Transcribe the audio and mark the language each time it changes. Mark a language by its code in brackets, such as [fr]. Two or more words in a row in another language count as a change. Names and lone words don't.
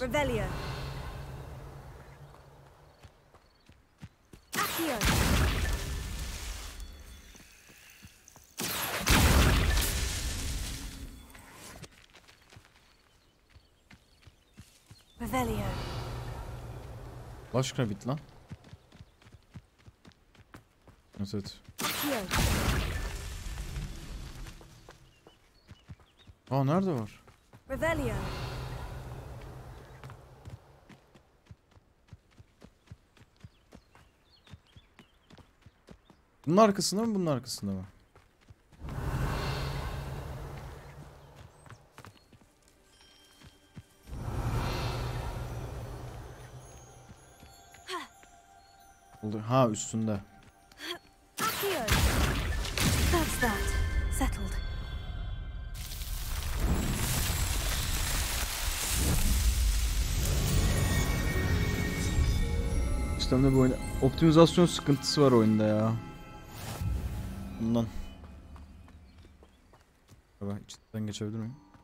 [tr] Revelio. Accio. Revelio. Başka bit lan. Evet. Accio. Aa nerede var? Revelio. Bunun arkasında mı, bunun arkasında mı? Ha üstünde. Accio. [en] That's that. Settled. [tr] İşte bu oyun optimizasyon sıkıntısı var oyunda ya. Bundan. Acaba içinden geçebilir miyim?